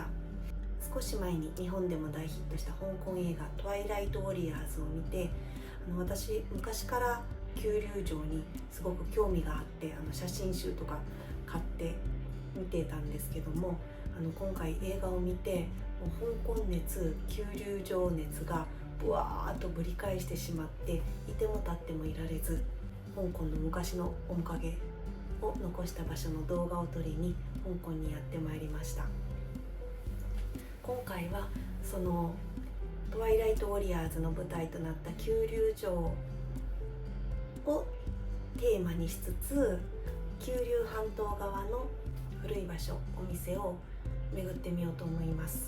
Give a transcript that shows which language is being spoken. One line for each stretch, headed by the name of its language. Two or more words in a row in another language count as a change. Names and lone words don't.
Japanese: 少し前に日本でも大ヒットした香港映画トワイライトウォリアーズを見て、私昔から九龍城にすごく興味があって、写真集とか買って見てたんですけども、今回映画を見て、もう香港熱、九龍城熱がブワーッとぶり返してしまって、いても立ってもいられず、香港の昔の面影を残した場所の動画を撮りに香港にやってまいりました。今回はそのトワイライトウォリアーズの舞台となった九龍城をテーマにしつつ、九龍半島側の古い場所、お店を巡ってみようと思います。